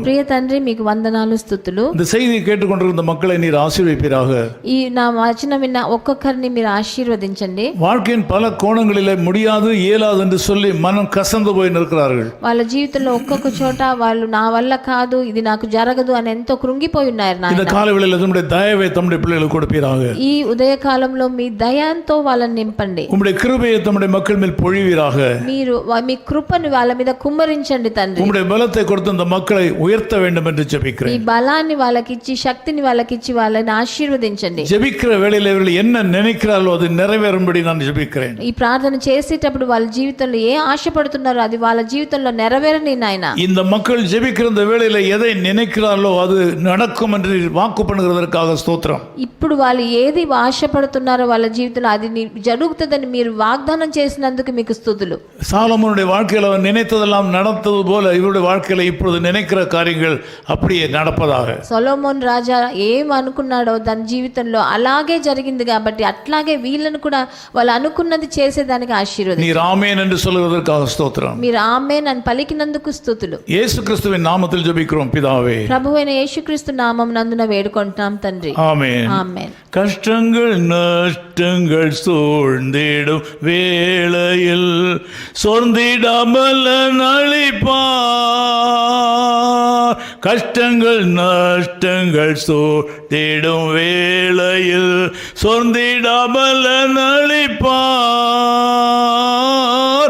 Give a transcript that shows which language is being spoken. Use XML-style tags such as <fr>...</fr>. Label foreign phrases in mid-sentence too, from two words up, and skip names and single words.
<te>ప్రియ తండ్రి, మీకు వందనాలు, స్తుతులు.</te> <ta>இந்த செய்தியை கேட்டுக்கொண்டிருந்த மக்களை நீர் ஆசீர்வதிப்பீராக.</ta> <te>ఈ నా వచనం విన్న ఒక్కొక్కరిని మీరు ఆశీర్వదించండి.</te> <ta>வாழ்க்கையின் பல கோணங்களிலே முடியாது இயலாது என்று சொல்லி மனம் கசந்து போய் நிற்கிறார்கள்.</ta> <te>వాళ్ళ జీవితంలో ఒక్కొక్క చోట వాళ్ళు నా వల్ల కాదు, ఇది నాకు జరగదు అని ఎంతో కృంగిపోయి ఉన్నారు.</te> <ta>இந்த காலவேளையில் நம்முடைய தயவை தம்முடைய பிள்ளைகளுக்கு கொடுப்பீராக.</ta> <te>ఈ ఉదయ కాలంలో మీ దయంతో వాళ్ళని నింపండి.</te> <ta>உம்முடைய கிருபையை தம்முடைய மக்கள் மேல் பொழிவீராக.</ta> <te>మీరు మీ కృపను వాళ్ళ మీద కుమ్మరించండి తండ్రి.</te> <ta>உம்முடைய பலத்தை கொடுத்து இந்த மக்களை உயர்த்த வேண்டும் என்று</ta> <te>ఈ</te> <ta>ஜெபிக்கிறேன்.</ta> <te>బలాన్ని వాళ్ళకి ఇచ్చి శక్తిని వాళ్ళకి ఇచ్చి వాళ్ళని ఆశీర్వదించండి.</te> <ta>ஜெபிக்கிற வேளையில் இவர்கள் என்ன நினைக்கிறார்களோ அது நிறைவேறும்படி நான் ஜெபிக்கிறேன்.</ta> <te>ఈ ప్రార్థన చేసేటప్పుడు వాళ్ళ జీవితంలో ఏ ఆశపడుతున్నారో అది వాళ్ళ జీవితంలో నెరవేరని నాయన.</te> <ta>இந்த மக்கள் ஜெபிக்கிற இந்த வேளையில் எதை நினைக்கிறார்களோ அது நடக்கும் என்று வாக்கு பண்ணுகிறதற்காக ஸ்தோத்திரம்.</ta> <te>ఇప్పుడు వాళ్ళు ఏది ఆశపడుతున్నారో వాళ్ళ జీవితంలో అది జరుగుతుందని మీరు వాగ్దానం చేసినందుకు మీకు స్తుతులు.</te> <ta>சாலமோனுடைய வாழ்க்கையில் அவன் நினைத்ததெல்லாம் நடந்தது போல இவருடைய வாழ்க்கையில் இப்பொழுது நினைக்கிற காரியங்கள் அப்படியே நடப்பதாக.</ta> <te>సొలొమోన్ రాజా ఏం అనుకున్నాడో దాని జీవితంలో అలాగే జరిగింది కాబట్టి అట్లాగే వీళ్ళను కూడా వాళ్ళు అనుకున్నది చేసేదానికి ఆశీర్వాదం.</te> <ta>நீர் ஆமென் என்று சொல்வதற்காக ஸ்தோத்திரம்.</ta> <te>మీరు ఆమేన్ అని పలికినందుకు స్తుతులు.</te> <ta>இயேசு கிறிஸ்துவின் நாமத்தில் ஜெபிக்கிறோம் பிதாவே.</ta> <te>ప్రభువైన యేసుక్రీస్తు నామం నందున వేడుకుంటున్నాం తండ్రి.</te> <ta>ஆமென்.</ta> <te>ఆమేన్.</te> <ta>கஷ்டங்கள் நஷ்டங்கள் சூழ்ந்திடும் வேளையில் சோர்ந்திடாமல் அளிப்பார். கஷ்டங்கள் நஷ்டங்கள் சூழ்ந்திடும் வேளையில் சோர்ந்திடாமல் அளிப்பார்.</ta>